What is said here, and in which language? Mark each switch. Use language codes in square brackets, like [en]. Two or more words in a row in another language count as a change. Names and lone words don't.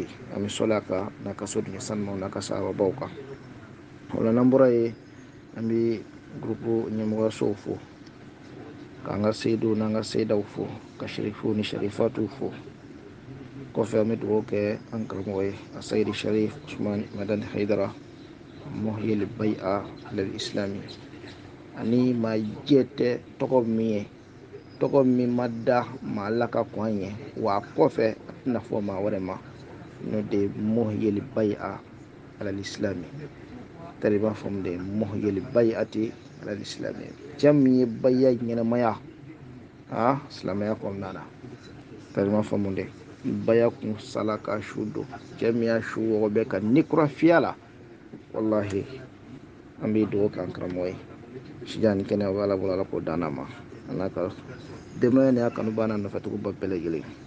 [bm] An bɛ sɔli a kan n'a ka so dingɛ sanumaw n'a ka sahababaw kan. Ola n'an bɔra yen an bɛ gurupu ɲɛmɔgɔyasow fo, k'an ka seyidu n'an ka seyidaw fo, ka sherifu ni sherifatu fo. Kɔfɛ an bɛ dugawu kɛ an karamɔgɔ ye a sayidi sharif usman madani haidara [ar] محيي البيعة للإسلام, [bm] ani maa jɛ tɛ tɔgɔ min ye, tɔgɔ min ma da maa ala ka kɔn an ye wa a kɔfɛ a tɛna fɔ maa wɛrɛ ma n'o de ye [ar] محيي البيعة للإسلام. [bm] Tari b'a faamu de [ar] محيي البيعة للإسلام, [bm] cɛ min ye bai'a ɲɛnamaya silamɛya kɔnɔna na. Tari b'a faamu de bai'a kun sala ka su don, cɛ min y'a su wɔgɔ bɛ ka ni kura fiya la. Wallahi an bɛ dugawu k'an karamɔgɔ ye sija ni kɛnɛya b'a la bolo ala k'o dan ma a n'a ka denbaya ni a kanuba n'a nɔfɛtigiba bɛɛ lajɛlen.